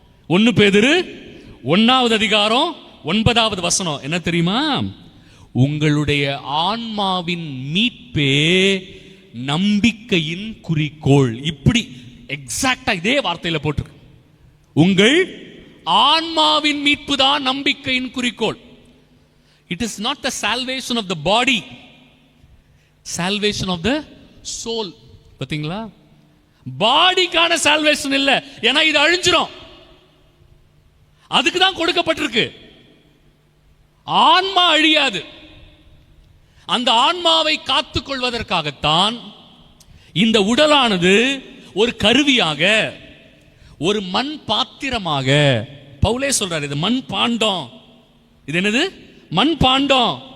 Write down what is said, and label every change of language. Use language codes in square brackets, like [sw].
[ta] 1 பேதுரு 1வது அதிகாரம் 9வது வசனம் என்ன தெரியுமா? உங்களுடைய ஆன்மாவின் மீட்பே நம்பிக்கையின் குறிக்கோள். இப்படி எக்ஸாக்டா இதே வார்த்தையில போட்டிருக்கு. உங்கள் ஆன்மாவின் மீட்பு தான் நம்பிக்கையின் குறிக்கோள். [en] It is not the salvation of the body, salvation of the soul. [ta] பாத்தீங்களா? பாடிக்கான salvation இல்ல, ஏன்னா இது அழிஞ்சிரும். அதுக்கு தான் கொடுக்கப்பட்டிருக்கு. ஆன்மா அழியாது. அந்த ஆன்மாவை காத்துக் கொள்வதற்காகத்தான் இந்த உடலானது ஒரு கருவியாக, ஒரு மண் பாத்திரமாக, பவுலே சொல்றாரு, இது மண் பாண்டம். இது என்னது? மண் பாண்டம்.